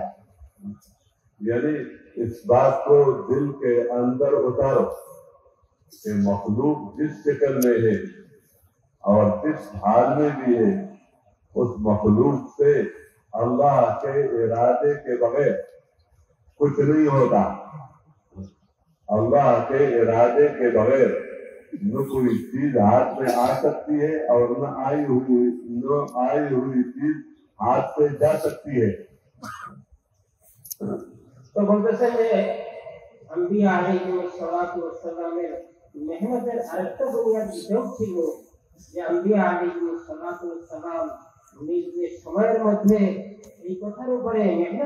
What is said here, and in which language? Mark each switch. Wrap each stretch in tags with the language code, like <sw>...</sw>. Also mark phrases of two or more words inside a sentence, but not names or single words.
<ur>یعنی اس بات کو دل کے اندر اتارو کہ مخلوق جس شکل میں ہے اور جس حال میں بھی ہے، اس مخلوق سے اللہ کے ارادے کے بغیر کچھ نہیں ہوتا۔ اللہ کے ارادے کے بغیر نہ کوئی چیز ہاتھ میں آ سکتی ہے اور نہ آئی ہوئی چیز ہاتھ سے جا سکتی ہے۔</ur> <bn>তো বলতেছেন যে আম্বিয়া আলাইহিসসালাতু ওয়াসসালামের মেহনতের আরেকটা বুনিয়াদী দিক ছিল যে আম্বিয়া</bn> <ar>عليهم الصلاة والسلام</ar> <bn>নিজ সময়ের মধ্যে এই কথার উপরে মেহনত</bn>